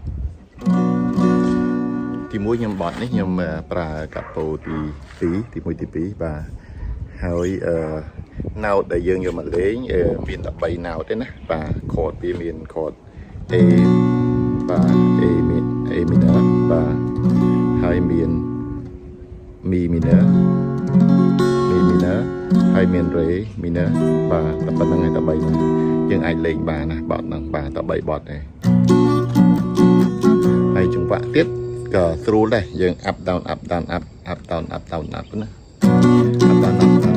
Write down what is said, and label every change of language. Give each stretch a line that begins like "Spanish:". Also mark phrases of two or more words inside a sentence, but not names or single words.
Khmer: ទីមួយខ្ញុំបទនេះខ្ញុំប្រើកាប៉ូទី1ទី2បាទហើយណោតដែលយើងយកមកលេងមាន13ណោតទេណាបាទខតវាមានខត A បាទ
English: A minor
Khmer: បាទហើយមាន
English: Mi minor
Khmer: ហើយមាន
English: Re minor
Khmer: បាទតែប៉ុណ្្នឹងឯង13ហ្នឹងយើងអាចលេងបានណាបទហ្នឹងបាទតែ3បទទេ ហើយចង្វាក់ទៀតក៏ស្រួលដែរយើង
English: up down up down up up down up down up ណា up down up